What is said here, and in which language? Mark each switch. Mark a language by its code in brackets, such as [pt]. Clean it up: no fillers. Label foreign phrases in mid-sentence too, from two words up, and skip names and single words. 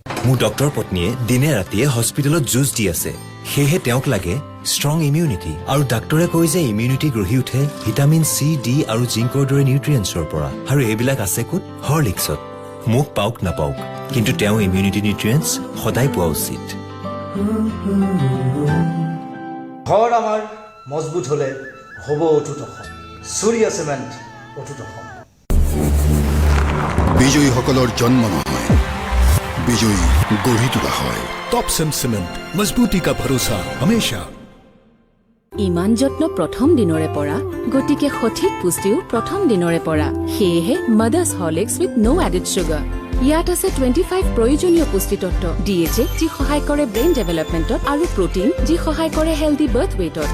[as] মোৰ ডক্টৰ পত্নীয়ে দিনে ৰাতিয়ে হস্পিটেলত যুঁজ দি আছে সেয়েহে তেওঁক লাগে [en] strong immunity [as] আৰু ডাক্তৰে কয় যে ইমিউনিটি গঢ়ি উঠে [en] vitamin C D [as] আৰু জিংকৰ দৰে নিউট্ৰিয়েণ্টছৰ পৰা আৰু এইবিলাক আছে ক'ত হৰলিক্সত মোক পাওক নাপাওক কিন্তু তেওঁ [en] immunity nutrients [as] সদায় পোৱা উচিত ঘৰ আমাৰ মজবুত হ'লে হ'ব অটুট অসম সূৰ্য চিমেণ্ট অটুট অসম বিজয়ীসকলৰ জন্ম নহয় বিজয়ী গঢ়ি তোলা হয় [hi] टॉपसन सीमेंट मजबूती का भरोसा हमेशा [as] ইমান যত্ন প্ৰথম দিনৰে পৰা গতিকে সঠিক পুষ্টিও প্ৰথম দিনৰে পৰা সেয়েহে মাদাৰ্ছ হৰলিক্স [en] with no added sugar [as] ইয়াত আছে 25 প্ৰয়োজনীয় পুষ্টি তত্ত্ব ডিএইচএ যি সহায় কৰে [en] brain development [as] আৰু প্ৰটিন যি সহায় কৰে [en] healthy birth weight